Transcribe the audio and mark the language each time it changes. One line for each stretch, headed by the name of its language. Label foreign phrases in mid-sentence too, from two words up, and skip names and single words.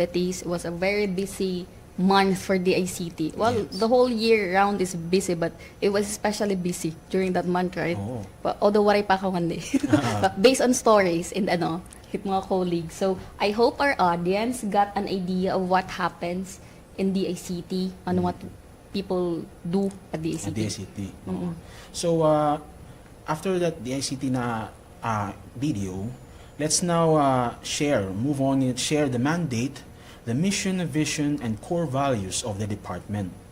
English: It was a very busy month for the ICT. Well, the whole year round is busy, but it was especially busy during that month, right? Oh. But although
Waray: waray pa ako kundi.
English: But based on stories and
Waray: hit mga
English: colleagues. So I hope our audience got an idea of what happens in the ICT and what people do at the ICT. At the ICT. So, after that, the ICT na video, let's now move on and share the mandate, the mission, vision, and core values of the department.